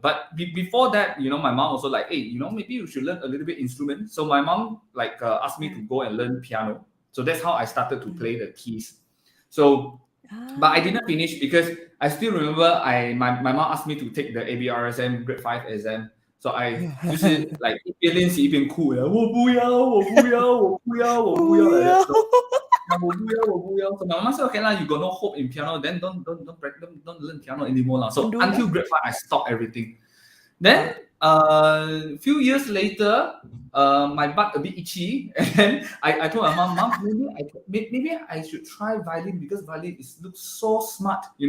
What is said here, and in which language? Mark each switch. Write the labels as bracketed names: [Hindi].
[English] but before that, my mom also like, hey, maybe you should learn a little bit instrument. So my mom like asked me Yeah. to go and learn piano. So that's how I started to Mm. play the keys. So but I didn't finish because I still remember my mom asked me to take the ABRSM grade 5 exam. [Chinese] So I 就是 like 一边练习一边哭，我不要，我不要，我不要，我不要 [English] like that. [Chinese] 不要。 So 我不要。 [English] So my mom said, okay lah, you got no hope in piano, then don't learn piano anymore lah. Don't do it lah. until grade 5, I stopped everything. Then few years later, my butt a bit itchy, and I told my mom, maybe I should try violin because violin looks so smart.